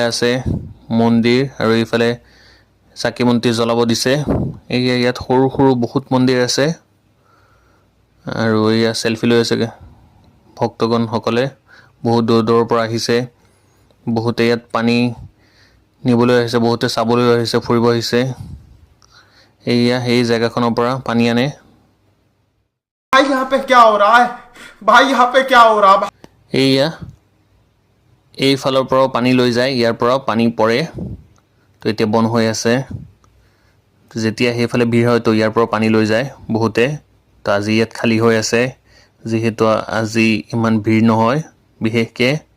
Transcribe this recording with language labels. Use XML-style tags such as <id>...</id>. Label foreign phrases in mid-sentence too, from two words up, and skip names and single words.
<as>আছে মন্দিৰ আৰু এইফালে চাকি বন্তি জ্বলাব দিছে এয়া ইয়াত সৰু সৰু বহুত মন্দিৰ আছে আৰু এয়া চেলফি লৈ আছে ভক্তগণসকলে বহুত দূৰ দূৰৰ পৰা আহিছে বহুতে ইয়াত পানী নিবলৈ আহিছে বহুতে চাবলৈ আহিছে ফুৰিব আহিছে এইয়া সেই জেগাখনৰ পৰা পানী আনে</as> <hi>भाई यहाँ पे क्या हो रहा है भाई यहाँ पे क्या हो रहा है</hi> <as>এইয়া এইফালৰ পৰাও পানী লৈ যায় ইয়াৰ পৰাও পানী পৰে তো এতিয়া বন্ধ হৈ আছে যেতিয়া সেইফালে ভিৰ হয় তো ইয়াৰ পৰাও পানী লৈ যায় বহুতে তো আজি ইয়াত খালী হৈ আছে যিহেতু আজি ইমান ভিৰ নহয় বিশেষকৈ</as>